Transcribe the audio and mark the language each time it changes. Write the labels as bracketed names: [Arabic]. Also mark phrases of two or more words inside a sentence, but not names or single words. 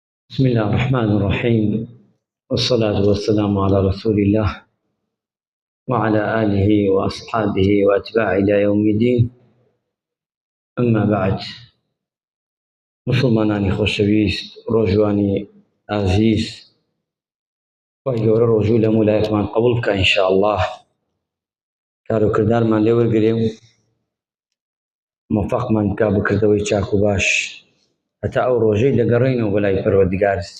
[Arabic] بسم الله الرحمن الرحيم، والصلاة والسلام على رسول الله وعلى آله وأصحابه وأتباعه إلى يوم الدين. أما بعد، [Central Kurdish] مسلمانانی خۆشەویست، ڕۆژوانی ئازیز، خی گەورە ڕۆژوو لە مولایەتمان قبول بکە [Arabic] ئینشاء الله. [Central Kurdish] کاروکردارمان لێ وەرگرێ و موفقمان بکە بکردەوەی چاک و باش هەتا ئەو ڕۆژەی دەگەڕێنەوە بەلای پەروەردگار.